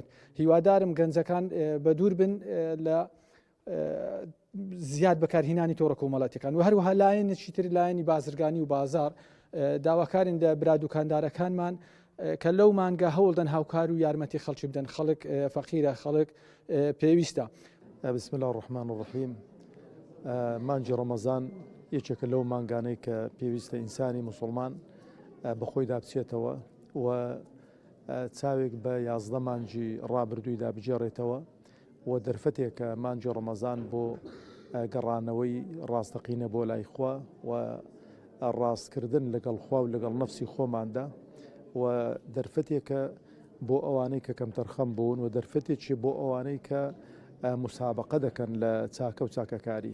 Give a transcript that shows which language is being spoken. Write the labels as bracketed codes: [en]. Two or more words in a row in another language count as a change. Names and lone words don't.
[ckb] هیوادارم گەنجەکان بە دوور بن لە زیاد بەکارهێنانی تۆڕە کۆمەڵایەتیەکان و هەروەها لایەنێکی تر لایەنی بازرگانی و بازار داواکارین لە برادوکاندارەکانمان کە لەو مانگە هەوڵدەن هاوکار و یارمەتی خەڵکی بدەن، خەڵک فەقیرە، خەڵک پێویستە. [ar] بسم الله الرحمن الرحیم. [ckb] مانجی ڕەمەزان یەکێکە لەو مانگانەی کە پێویستە ئینسانی موسڵمان بەخۆی دابچێتەوە و چاوێک بە 11 مانجی ڕابردوویدا بجێڕێتەوە و دەرفەتێکە مانجی ڕەمەزان بۆ گەڕانەوەی ڕاستەقینە بۆ لای خوا و ڕاستکردن لەگەڵ خوا و لەگەڵ نەفسی خۆماندا و دەرفەتێکە بۆ ئەوانەی کە کەم تەرخەم بوون و دەرفەتێکی بۆ ئەوانەی کە مسابقە دەکەن لە چاکە و چاکەکاری.